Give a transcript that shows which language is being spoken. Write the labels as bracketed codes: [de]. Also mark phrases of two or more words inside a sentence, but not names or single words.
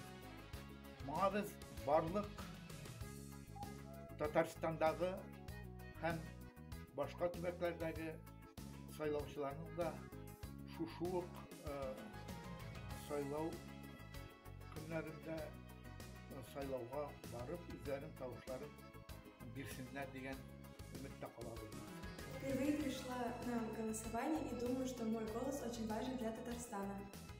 [tt] Моңа без барлык Татарстандагы һәм башка төбәкләрдәге сайлаучыларның да шушы ук сайлау көннәрендә сайлауга барып, үзләренең тавышларын бирсеннәр дигән өметтә калабыз. [ru] Впервые пришла на голосование и думаю, что мой голос очень важен для Татарстана.